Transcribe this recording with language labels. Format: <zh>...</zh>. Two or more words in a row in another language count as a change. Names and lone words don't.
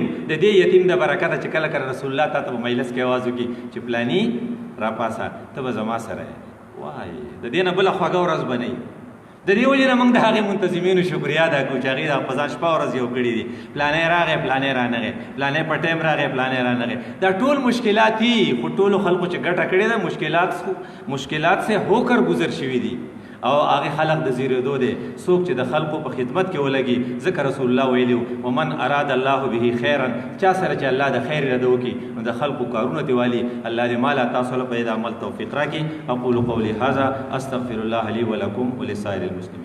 <ps>د دې یتیم د برکته چې کله کله رسول الله تا ته په مجلس کې اواز وکړي چې پلاني راپاسه ته به زما سره یې، وای د دې نه بله خوږه ورځ به نه وي. د دې وجې نه موږ د هغې منتظمینو شکریا ادا کړو چې هغې د په ځان شپه ورځ یو کړي دي. پلانی راغی پلانی رانغی، پلانی په ټایم راغی پلانی رانغی. دا ټول مشکلات دي، خو ټولو خلکو چې ګټه کړې ده مشکلات</ps> <ur>سے هو کر گزر</ur> <ps>شوي دي او هغه خلق د زیرېدو دی. څوک چې د خلقو په خدمت کې ولګي، ځکه رسول الله ویلي</ps> <ar>ومن اراد الله به خیرا،</ar> <ps>چا سره چې الله د خیر اراده وکړي نو د خلقو کارونه دې والي. الله دې مالا تاسو له په دې عمل توفیق راکړي.</ps> <ar>اقول قولي هذا استغفر الله لي ولكم ولسائر المسلمين.</ar>